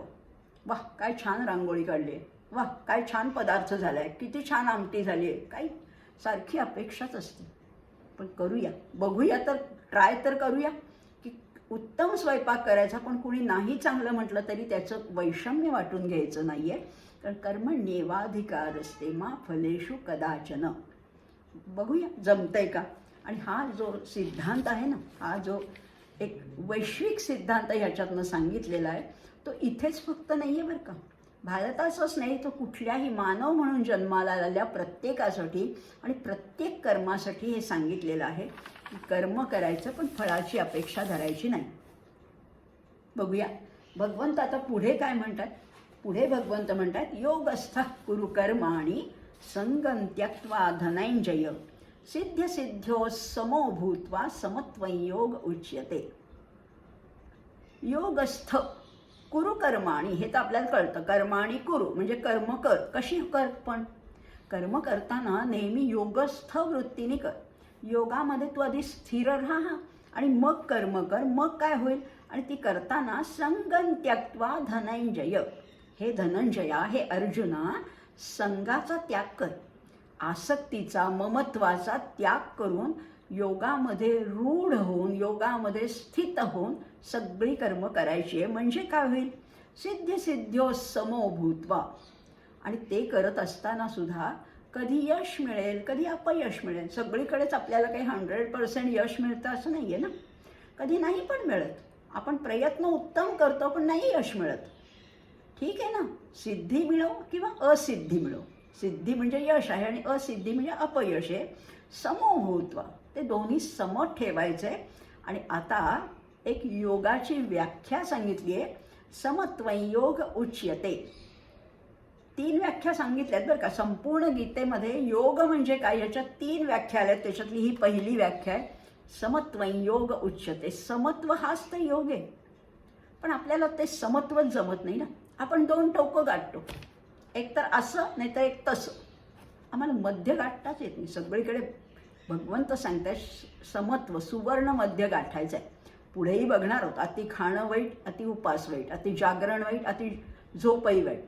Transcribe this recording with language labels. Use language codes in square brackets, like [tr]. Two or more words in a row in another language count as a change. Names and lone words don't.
[mr] वाह, काय छान रांगोळी काढली आहे, वाह काय छान पदार्थ झाला आहे, किती छान आमटी झाली आहे. काही सारखी अपेक्षाच असते. पण करूया, बघूया, तर ट्राय तर करूया की उत्तम स्वयंपाक करायचा, पण कुणी नाही चांगलं म्हटलं तरी त्याचं वैषम्य वाटून घ्यायचं नाही आहे. [sa] कारण कर्मण्येवाधिकार असते मा फलेषु कदाचन. [mr] बघूया जमतंय का. आणि हा जो सिद्धांत आहे ना, हा जो एक वैश्विक सिद्धांत ह्याच्यातनं सांगितलेला आहे, तो इथेच फक्त नाही आहे बरं का. भारताचंच नाही, तो कुठल्याही मानव म्हणून जन्माला आलेल्या प्रत्येकासाठी आणि प्रत्येक कर्मासाठी हे सांगितलेलं आहे. कर्म करायचं पण फळाची अपेक्षा धरायची नाही. बघूया भगवंत आता पुढे काय म्हणतात. पुढे भगवंत म्हणतात, [sa] योगस्थ कुरु कर्माणि संगं त्यक्त्वा धनंजय सिद्ध सिद्ध्यो समो भूत्वा समत्वं योग उच्यते. योगस्थ कुरु कर्माणि, [mr] हे तर आपल्याला कळतं. [sa] कर्माणि कुरु [mr] म्हणजे कर्म कर. कशी कर, पण कर्म करताना नेहमी योगस्थ वृत्तीने कर. योगामध्ये तू आधी स्थिर राहा आणि मग कर्म कर. मग काय होईल, आणि ती करताना [sa] संगं त्यक्त्वा धनंजय, [mr] हे धनंजया, हे अर्जुना, संगाचा त्याग कर. आसक्तीचा, ममत्वाचा त्याग करून योगामध्ये रूढ होऊन, योगामध्ये स्थित होऊन सगळी कर्म करायची आहे. म्हणजे काय होईल, [sa] सिद्ध सिद्ध्यो समो भूत्वा. [mr] आणि ते करत असताना सुद्धा कधी यश मिळेल, कधी अपयश मिळेल. सगळीकडेच आपल्याला काही 100% यश मिळतं असं नाही आहे ना. कधी नाही पण मिळत. आपण प्रयत्न उत्तम करतो पण नाही यश मिळत. ठीक आहे ना, सिद्धी मिळो किंवा असिद्धी मिळो. सिद्धी म्हणजे यश आहे आणि असिद्धी म्हणजे अपयश आहे. समोभूत्वा, ते दोन्ही सम ठेवायचे. आणि आता एक योगाची व्याख्या सांगितली आहे. [sa] समत्वं योग उच्यते. [mr] 3 व्याख्या सांगितल्यात बरं का. संपूर्ण गीतेमध्ये योग म्हणजे काय याच्यात 3 व्याख्या आल्यात. त्याच्यातली ही पहिली व्याख्या आहे, [sa] समत्वं योग उच्यते. [mr] समत्व हाच तर योग आहे. पण आपल्याला ते समत्वच जमत नाही ना. आपण 2 टोकं गाठतो, एक तर असं नाही तर एक तसं. आम्हाला मध्य गाठताच येत नाही. सगळीकडे भगवंत सांगताय समत्व, सुवर्ण मध्य गाठायचं आहे. पुढेही बघणार आहोत, अति खाणं वाईट, अति उपास वाईट, अति जागरण वाईट, अति झोपही वाईट.